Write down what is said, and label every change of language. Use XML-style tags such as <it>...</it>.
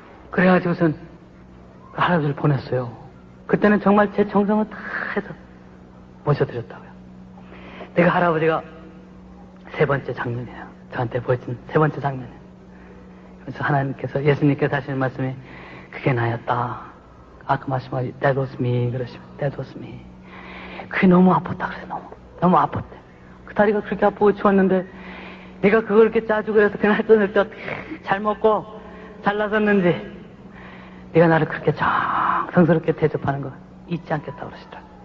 <ko>그래가지고선 그 할아버지를 보냈어요. 그때는 정말 제 정성을 다 해서 모셔드렸다고요. 내가 할아버지가 세 번째 장면이에요. 저한테 보여준 세 번째 장면이에요. 그래서 하나님께서 예수님께서 하시는 말씀이 그게 나였다. 아까 말씀하신</ko> <en>that was me</en> <ko>그러시면</ko> <en>that was me.</en> <ko>그게 너무 아팠다 그래요. 너무 아팠대. 그 다리가 그렇게 아프고 추웠는데 네가 그걸 이렇게 짜주고 해서 그날 저녁 때 잘 먹고 잘 나섰는지 네가 나를 그렇게 정성스럽게 대접하는 거 잊지 않겠다고 그러시더라.</ko>